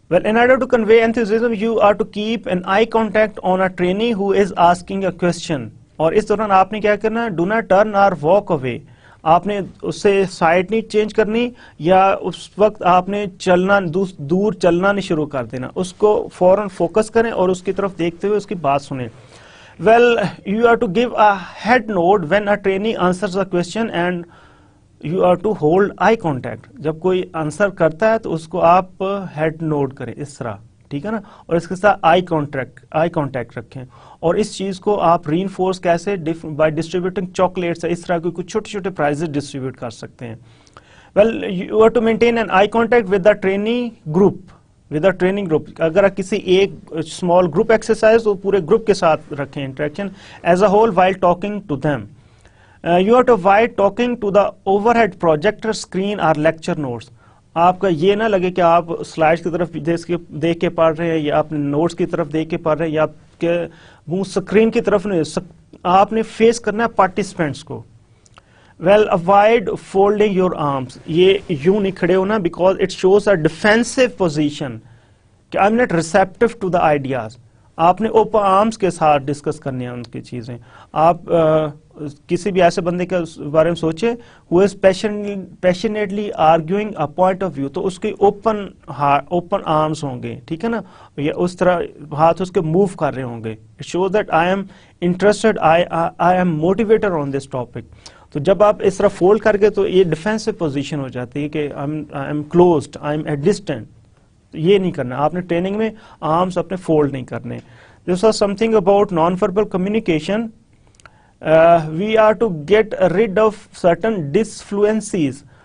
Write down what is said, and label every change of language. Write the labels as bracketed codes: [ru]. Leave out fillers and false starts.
[en] Well, in order to convey enthusiasm, you are to keep an eye contact on a trainee who is asking a question. [ur] اور اس دوران آپ نے کیا کرنا ہے, [en] do not turn or walk away. [ur] آپ نے اس سے سائڈ نہیں چینج کرنی, یا اس وقت آپ نے چلنا دور چلنا نہیں شروع کر دینا, اس کو فوراً فوکس کریں اور اس کی طرف دیکھتے ہوئے اس کی بات سنیں. [en] Well, you are to give a head nod when a trainee answers a question and you are to hold eye contact. [ur] جب کوئی آنسر کرتا ہے تو اس کو آپ ہیڈ نوڈ کریں اس طرح, ٹھیک ہے نا, اور اس کے ساتھ آئی کانٹیکٹ رکھیں. اور اس چیز کو آپ ری انفورس کیسے, بائی ڈسٹریبیوٹنگ چاکلیٹس, اس طرح کے کچھ چھوٹے چھوٹے پرائزز ڈسٹریبیوٹ کر سکتے ہیں. [en] Well you are to maintain an eye contact with the training group. [ur] اگر کسی ایک اسمال گروپ ایکسرسائز تو پورے گروپ کے ساتھ رکھیں interaction [en] As a whole while talking to them. You are to avoid talking to the overhead projector screen or lecture notes. [ur] آپ کا یہ نہ لگے کہ آپ سلائڈ کی طرف دیکھ کے پڑھ رہے ہیں, یا اپنے نوٹس کی طرف دیکھ کے پڑھ رہے ہیں, یا آپ کے منہ اسکرین کی طرف نہیں, آپ نے فیس کرنا ہے پارٹیسپینٹس کو. [en] Well, avoid folding your arms. [ur] یہ یوں نہیں کھڑے ہونا, [en] because it shows a defensive position کہ I'm not receptive to the ideas. [ur] آپ نے اوپن آرمس کے ساتھ ڈسکس کرنی ہیں ان کی چیزیں. آپ کسی بھی ایسے بندے کے بارے میں سوچے [en] who is passionately arguing a point of view, [ur] تو اس کی اوپن آرمس ہوں گے, ٹھیک ہے نا, یا اس طرح ہاتھ اس کے موو کر رہے ہوں گے. [en] It shows that I am interested, I am motivated on this topic. [ur] تو جب آپ اس طرح فولڈ کر کے تو یہ ڈیفینسو پوزیشن ہو جاتی ہے کہ [en] I am closed, I am at distance. [ur] یہ نہیں کرنا, آپ نے ٹریننگ میں آرمس اپنے فولڈ نہیں کرنے. [en] This was something about non-verbal communication. We are to get rid of certain disfluencies.